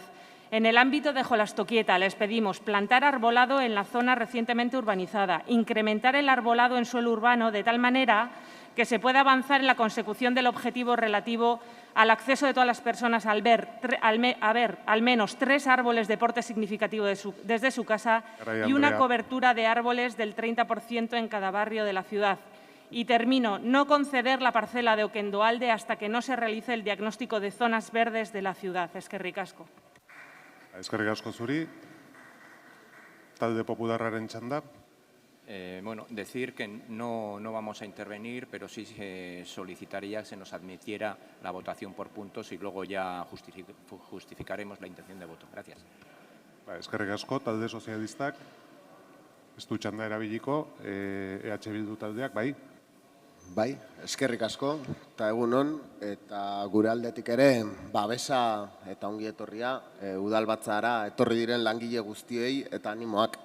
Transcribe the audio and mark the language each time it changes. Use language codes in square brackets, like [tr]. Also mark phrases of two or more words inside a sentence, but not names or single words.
[es] En el ámbito de Jolastoquieta les pedimos plantar arbolado en la zona recientemente urbanizada, incrementar el arbolado en suelo urbano de tal manera que se pueda avanzar en la consecución del objetivo relativo al acceso de todas las personas a ver al menos 3 árboles de porte significativo desde su casa y una cobertura de árboles del 30% en cada barrio de la ciudad. Y termino, no conceder la parcela de Oquendoalde hasta que no se realice el diagnóstico de zonas verdes de la ciudad. [eu] Eskerrik asko. Eskerrik asko zuri. Talde Popularraren txanda. [es] Bueno, decir que no vamos a intervenir, pero sí solicitaría que se nos admitiera la votación por puntos y luego ya justificaremos la intención de voto. Gracias. [eu] Eskerrik asko, talde sozialistak. Ez du txanda erabiliko, EH Bildu taldeak, bai? Bai, eskerrik asko, eta egunon, eta gure aldetik ere, babesa eta ongi etorria, udalbatzara etorri diren langile guztiei eta animoak.